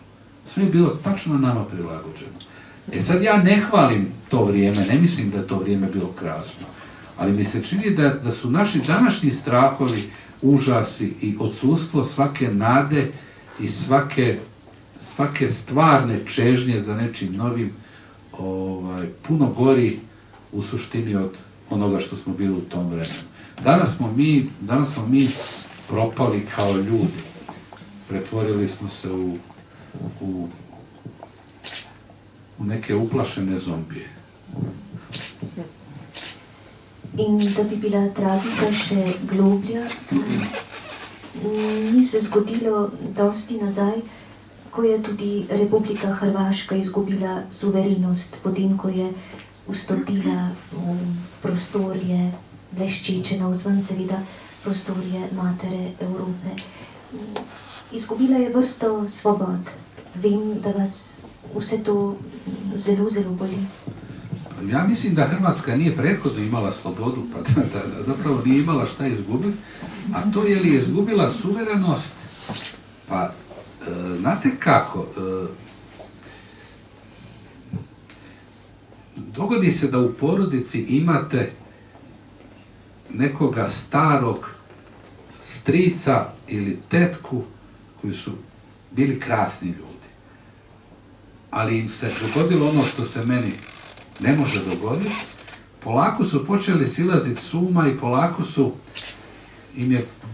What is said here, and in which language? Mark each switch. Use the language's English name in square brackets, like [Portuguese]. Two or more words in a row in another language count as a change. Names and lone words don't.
[Croatian] Sve je bilo tačno nama prilagođeno. Sad ja ne hvalim to vrijeme, ne mislim da je to vrijeme bilo krasno, ali mi se čini da su naši današnji strahovi, užasi i odsustvo svake nade i svake stvarne čežnje za nečim novim puno gori u suštini od onoga što smo bili u tom vremenu. Danas smo mi propali kao ljudi. Pretvorili smo se u neke uplašene zombije. [Slovenian] In da bi bila tragika še globlja, ni se zgodilo dosti nazaj, ko je tudi Republika Hrvaška izgubila suverenost, potem ko je vstopila v prostorje bleščeče navzven, seveda prostorje matere Evrope. Izgubila je vrsto svobod. Vem, da vas vse to zelo, zelo boli. [Croatian] Ja mislim da Hrvatska nije prethodno imala slobodu, pa da zapravo nije imala šta izgubiti, a to je li je izgubila suverenost, pa znate kako, dogodi se da u porodici imate nekoga starog strica ili tetku koji su bili krasni ljudi, ali im se dogodilo ono što se meni ne može dogoditi, polako su počeli silaziti s uma i polako im je